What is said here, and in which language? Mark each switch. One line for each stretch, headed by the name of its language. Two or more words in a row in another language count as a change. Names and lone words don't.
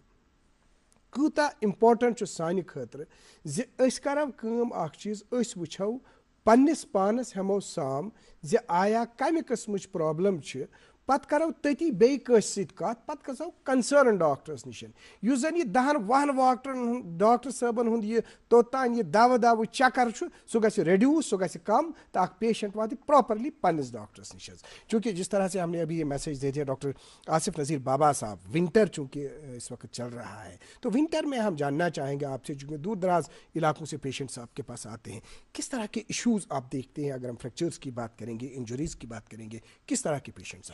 Kashmiri: کوٗتاہ اِمپاٹَنٹ چھُ سانہِ خٲطرٕ زِ أسۍ کَرو کٲم اَکھ چیٖز أسۍ وٕچھو پنٛنِس پانَس ہٮ۪مو سام زِ آیا کَمہِ قٕسمٕچ پرٛابلِم چھِ پَتہٕ کَرو تٔتی بیٚیہِ کٲنٛسہِ سۭتۍ کَتھ پَتہٕ گژھو کَنسٲرٕن ڈاکٹرَس نِش. یُس زَن یہِ 10-20 ڈاکٹر صٲبَن ہُنٛد یہِ توٚتام یہِ دَوٕ چَکر چھُ سُہ گژھِ رِڈیوٗس سُہ گژھِ کَم تہٕ اَکھ پیشَنٹ واتہِ پرٛاپرلی پنٛنِس ڈاکٹرس نِش حظ.
Urdu: چوٗنٛکہِ جس طرح سے ہم نے ابھی یہ میسج دے دیا ڈاکٹر آصف نذیر بابا صاحب ونٹر چونکہ اس وقت چل رہا ہے تو ونٹر میں ہم جاننا چاہیں گے آپ سے چونکہ دور دراز علاقوں سے پیشنٹس آپ کے پاس آتے ہیں کس طرح کے ایشوز آپ دیکھتے ہیں. اگر ہم فریکچرز کی بات کریں گے انجریز کی بات کریں گے کس طرح کے پیشنٹس